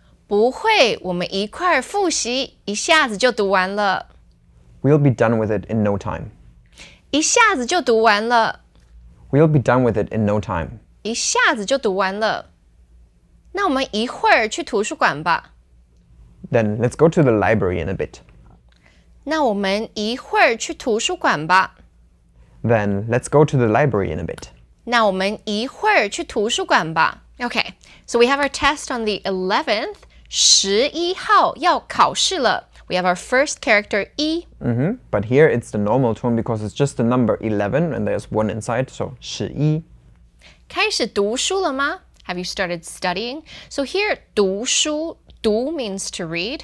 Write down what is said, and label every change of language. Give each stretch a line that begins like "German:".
Chinese: 不会，我们一块儿复习，一下子就读完了。
English: We'll be done with it in no time.
Chinese: 一下子就读完了。
English: We'll be done with it in no time.
Chinese: 一下子就读完了。那我们一会儿去图书馆吧。
English: Then let's go to the library in a bit.
Chinese: 那我们一会儿去图书馆吧。
English: Then let's go to the library in a bit.
Chinese: 那我们一会儿去图书馆吧。
English: Okay, so we have our test on the 11th.
Chinese: 11号要考试了。
English: We have our first character, E. But here it's the normal tone because it's just the number 11 and there's 1 inside, so 11.
Chinese: 开始读书了吗?
English: Have you started studying? So here,
Chinese: 读书,
English: 读 means to read.